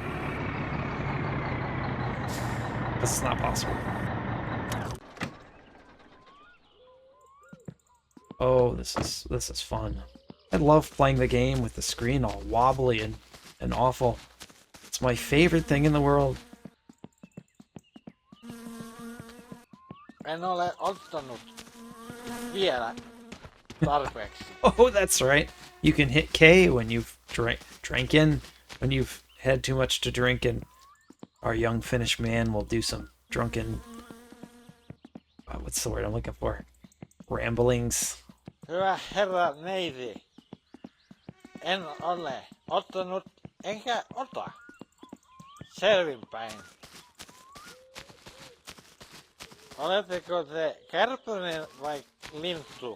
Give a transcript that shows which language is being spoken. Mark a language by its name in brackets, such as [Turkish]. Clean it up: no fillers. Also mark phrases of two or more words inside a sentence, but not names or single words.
[English] This is not possible. Oh, this is fun. I love playing the game with the screen all wobbly and awful. It's my favorite thing in the world. [Finnish] En ole ottanut vielä tarpeeksi. [English] Oh, that's right. You can hit K when you've when you've had too much to drink, and our young Finnish man will do some drunken... what's the word I'm looking for? Ramblings. [Finnish] Hyvä herra neiti. En ole ottanut enkä ota. Selvinpäin. Oletteko te kärpänen vai lintu?